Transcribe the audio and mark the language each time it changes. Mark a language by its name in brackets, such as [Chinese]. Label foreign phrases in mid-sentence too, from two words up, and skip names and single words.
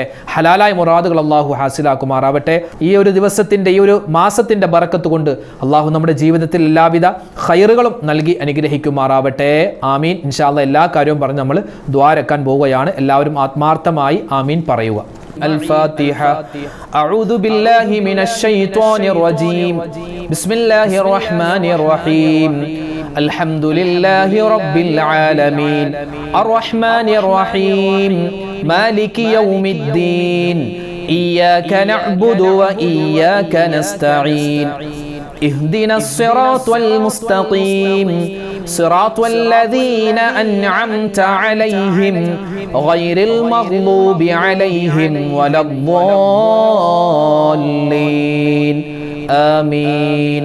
[Malayalam] ഹലാലായ മുറാദുകൾ അള്ളാഹു ഹാസിലാക്കുമാറാവട്ടെ. ഈ ഒരു ദിവസത്തിൻ്റെ, ഈ ഒരു മാസത്തിൻ്റെ ബറക്കത്ത് കൊണ്ട് അള്ളാഹു നമ്മുടെ ജീവിതത്തിൽ എല്ലാവിധ ഖൈറുകളും നൽകി അനുഗ്രഹിക്കുമാറാവട്ടെ. ആമീൻ. [Arabic] إن شاء الله [Malayalam] എല്ലാ കാര്യവും പറഞ്ഞ് നമ്മൾ ദ്വാരക്കാൻ പോവുകയാണ്. എല്ലാവരും ആത്മാർത്ഥമായി ആമീൻ പറയുക. [Arabic] الفاتحة. أعوذ بالله من الشيطان الرجيم. بسم الله الرحمن الرحيم. الحمد لله رب العالمين الرحمن الرحيم مالك يوم الدين إياك نعبد وإياك نستعين اهدنا الصراط المستقيم صراط الذين أنعمت عليهم غير المغضوب عليهم ولا الضالين آمين.